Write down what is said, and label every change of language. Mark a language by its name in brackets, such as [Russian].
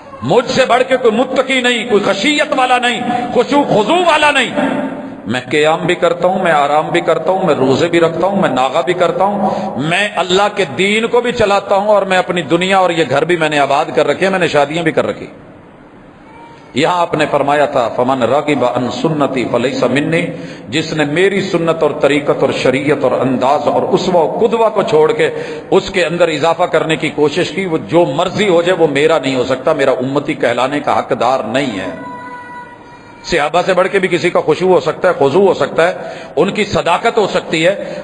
[Urdu] مجھ سے بڑھ کے کوئی متقی نہیں, کوئی خشیت والا نہیں, خشوع خضوع والا نہیں. میں قیام بھی کرتا ہوں, میں آرام بھی کرتا ہوں, میں روزے بھی رکھتا ہوں, میں ناغا بھی کرتا ہوں, میں اللہ کے دین کو بھی چلاتا ہوں, اور میں اپنی دنیا اور یہ گھر بھی میں نے آباد کر رکھے, میں نے شادیاں بھی کر رکھی. یہاں آپ نے فرمایا تھا [Arabic] فمن راغب عن سنتی فلیس منی. [Urdu] جس نے میری سنت اور طریقت اور شریعت اور انداز اور اسوہ و قدوہ کو چھوڑ کے اس کے اندر اضافہ کرنے کی کوشش کی, وہ جو مرضی ہو جائے وہ میرا نہیں ہو سکتا, میرا امتی کہلانے کا حقدار نہیں ہے. صحابہ سے بڑھ کے بھی کسی کا خشوع ہو سکتا ہے, خضوع ہو سکتا ہے, ان کی صداقت ہو سکتی ہے.